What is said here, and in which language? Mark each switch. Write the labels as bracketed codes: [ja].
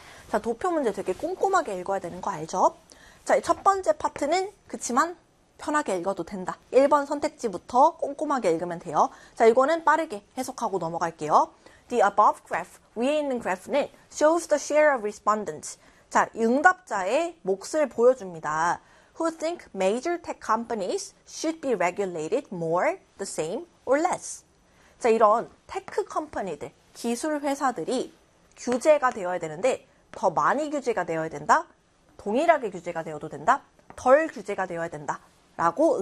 [ko] 자, 도표 문제 되게 꼼꼼하게 읽어야 되는 거 알죠? 자, 첫 번째 파트는 그치만 편하게 읽어도 된다. 1번 선택지부터 꼼꼼하게 읽으면 돼요. 자, 이거는 빠르게 해석하고 넘어갈게요. [en] The above graph, [ko] 위에 있는 graph는 [en] shows the share of respondents. [ko] 자, 응답자의 몫을 보여줍니다. [en] Who think major tech companies should be regulated more, the same, or less? [ko] 자, 이런 테크 컴퍼니들, 기술 회사들이 규제가 되어야 되는데 더 많이 규제가 되어야 된다? 동일하게 규제가 되어도 된다? 덜 규제가 되어야 된다? 라고 응답.